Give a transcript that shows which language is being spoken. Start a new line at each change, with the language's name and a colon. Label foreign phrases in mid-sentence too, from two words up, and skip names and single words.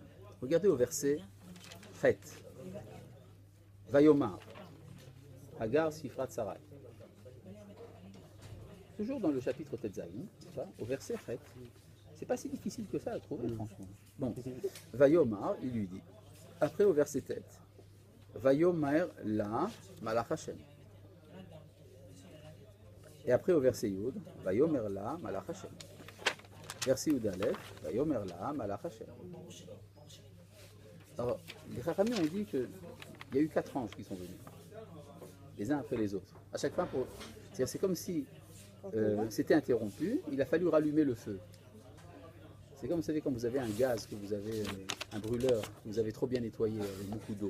French: Regardez au verset Chet. Vayomar.
Hebrew: הגר שפחת שרי.
French: Toujours dans le chapitre Tetzaïn, au verset Chet. C'est pas si difficile que ça à trouver, franchement. Bon, Vayomar, il lui dit. Après, au verset Tet.
Hebrew: ויאמר לה מלאך השם.
French: Et après au verset Yud,
Hebrew: ויאמר לה מלאך השם. Verset יוד אלף, ויאמר לה מלאך השם.
French: Alors, les Chachamim ont dit qu'il y a eu 4 anges qui sont venus, les uns après les autres. À chaque fois, c'est comme si c'était interrompu, il a fallu rallumer le feu. C'est comme, vous savez, quand vous avez un gaz, que vous avez un brûleur, que vous avez trop bien nettoyé avec beaucoup d'eau.